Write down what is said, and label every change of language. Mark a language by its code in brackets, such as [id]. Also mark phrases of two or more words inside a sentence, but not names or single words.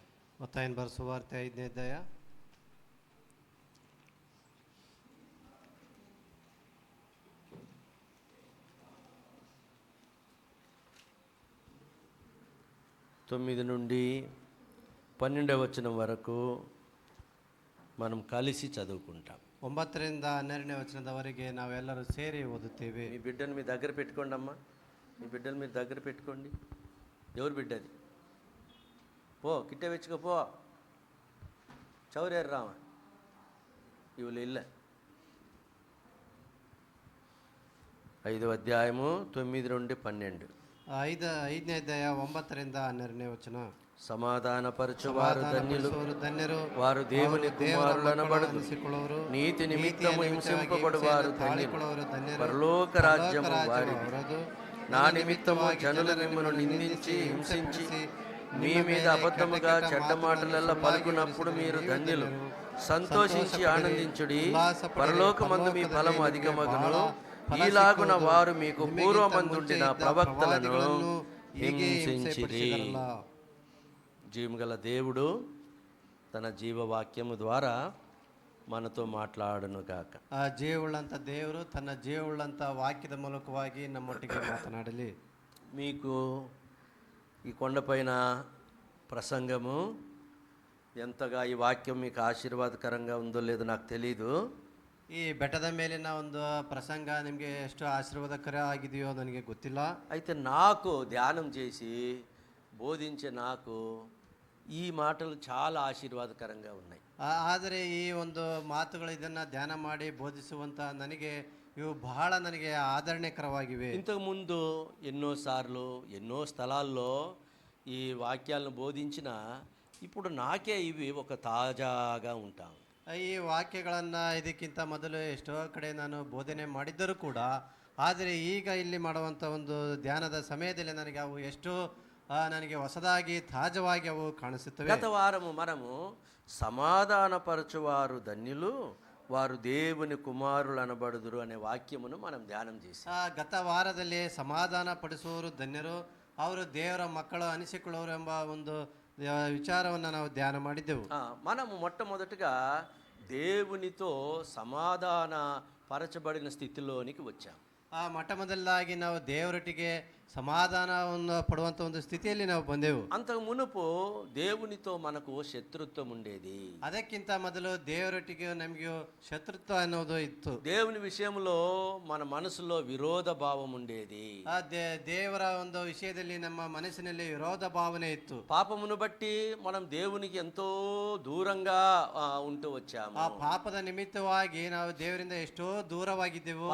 [te] మత్తయి బర్ సువార్త [kn] 5ನೇ ಅಧ್ಯಾಯ. [te] తొమ్మిది నుండి 12వ వచనం వరకు మనం కలిసి చదువుకుంటాం. [kn] 9ರಿಂದ 12ನೇ ವಚನದವರೆಗೆ ನಾವೆಲ್ಲರೂ ಸೇರಿ ಓದುತ್ತೇವೆ. [te] మీ బిడ్డను మీ దగ్గర పెట్టుకోండి అమ్మా. మీ బిడ్డను మీరు దగ్గర పెట్టుకోండి. ఎవరు బిడ్డది? పో కిట్టే వెచ్చుకో, పో చౌరేరు రామ ఇవులు ఇల్ల. 5వ అధ్యాయము 9 నుండి 12. [kn] 5ನೇ ಅಧ್ಯಾಯ 9ರಿಂದ 12ನೇ ವಚನ. [te] సమాధానపరచువారు ధన్యులు, వారు దేవుని కుమారులనబడును. నీతి నిమిత్తము హింసింపబడువారు ధన్యులు, పరలోక రాజ్యము వారిది. నా నిమిత్తము జనులు మిమ్మల్ని నిందించి హింసించి మీ మీద అబద్ధముగా చెడ్డ మాటలెల్లా పలుకున్నప్పుడు మీరు ధన్యులు. సంతోషించి ఆనందించుడి, పరలోకమందు మీ ఫలము అధికమగును. ఈలాగున వారు మీకు పూర్వమందుండిన ప్రవక్తలను హింసించిరి. జీవగల దేవుడు తన జీవవాక్యము ద్వారా మనతో మాట్లాడును గాక. [kn] ಆ ಜೀವವುಳ್ಳಂಥ ದೇವರು ತನ್ನ ಜೀವವುಳ್ಳಂಥ ವಾಕ್ಯದ ಮೂಲಕವಾಗಿ ನಮ್ಮೊಟ್ಟಿಗೆ ಮಾತನಾಡಲಿ. [te] మీకు ఈ కొండపైన ప్రసంగము ఎంతగా ఈ వాక్యం మీకు ఆశీర్వాదకరంగా ఉందో లేదో నాకు తెలీదు. [kn] ಈ ಬೆಟ್ಟದ ಮೇಲಿನ ಒಂದು ಪ್ರಸಂಗ ನಿಮಗೆ ಎಷ್ಟು ಆಶೀರ್ವಾದಕರ ಆಗಿದೆಯೋ ನನಗೆ ಗೊತ್ತಿಲ್ಲ. [te] అయితే నాకు ధ్యానం చేసి బోధించే నాకు ఈ మాటలు చాలా ఆశీర్వాదకరంగా ఉన్నాయి. [kn] ಆದರೆ ಈ ಒಂದು ಮಾತುಗಳು ಇದನ್ನು ಧ್ಯಾನ ಮಾಡಿ ಬೋಧಿಸುವಂಥ ನನಗೆ ಇವು ಬಹಳ ನನಗೆ ಆದರಣೆಕರವಾಗಿವೆ. [te] ఇంతకుముందు ఎన్నోసార్లు ఎన్నో స్థలాల్లో ఈ వాక్యాలను బోధించిన ఇప్పుడు నాకే ఇవి ఒక తాజాగా ఉంటాం. [kn] ಈ ವಾಕ್ಯಗಳನ್ನು ಇದಕ್ಕಿಂತ ಮೊದಲು ಎಷ್ಟೋ ಕಡೆ ನಾನು ಬೋಧನೆ ಮಾಡಿದ್ದರೂ ಕೂಡ, ಆದರೆ ಈಗ ಇಲ್ಲಿ ಮಾಡುವಂಥ ಒಂದು ಧ್ಯಾನದ ಸಮಯದಲ್ಲಿ ನನಗೆ ಅವು ಎಷ್ಟು ನನಗೆ ಹೊಸದಾಗಿ ತಾಜವಾಗಿ ಅವು ಕಾಣಿಸುತ್ತವೆ. [te] గత వారము మనము సమాధానపరచువారు ధన్యులు, వారు దేవుని కుమారులు అనబడుదురు అనే వాక్యమును మనం ధ్యానం చేసాం. [kn] ಗತ ವಾರದಲ್ಲಿ ಸಮಾಧಾನ ಪಡಿಸುವವರು ಧನ್ಯರು, ಅವರು ದೇವರ ಮಕ್ಕಳು ಅನಿಸಿಕೊಳ್ಳುವರು ಎಂಬ ಒಂದು ವಿಚಾರವನ್ನು ನಾವು ಧ್ಯಾನ ಮಾಡಿದ್ದೆವು. [te] మనము మొట్టమొదటిగా దేవునితో సమాధాన పరచబడిన స్థితిలోనికి వచ్చాం. [kn] ಮೊಟ್ಟಮೊದಲಾಗಿ ನಾವು ದೇವರೊಟ್ಟಿಗೆ ಸಮಾಧಾನವನ್ನು ಪಡುವಂತ ಒಂದು ಸ್ಥಿತಿಯಲ್ಲಿ ನಾವು ಬಂದೆವು. [te] అంతకు మునుపు దేవునితో మనకు శత్రుత్వం ఉండేది. [kn] ಅದಕ್ಕಿಂತ ಮೊದಲು ದೇವರೊಟ್ಟಿಗೆ ನಮಗೆ ಶತ್ರುತ್ವ ಅನ್ನೋದು ಇತ್ತು. [te] దేవుని విషయంలో మన మనసులో విరోధ భావం ఉండేది. [kn] ದೇವರ ಒಂದು ವಿಷಯದಲ್ಲಿ ನಮ್ಮ ಮನಸ್ಸಿನಲ್ಲಿ ವಿರೋಧ ಭಾವನೆ ಇತ್ತು. [te] పాపమును బట్టి మనం దేవునికి ఎంతో దూరంగా ఉంటూ వచ్చాము. [kn] ಆ ಪಾಪದ ನಿಮಿತ್ತವಾಗಿ ನಾವು ದೇವರಿಂದ ಎಷ್ಟೋ ದೂರವಾಗಿದ್ದೆವು.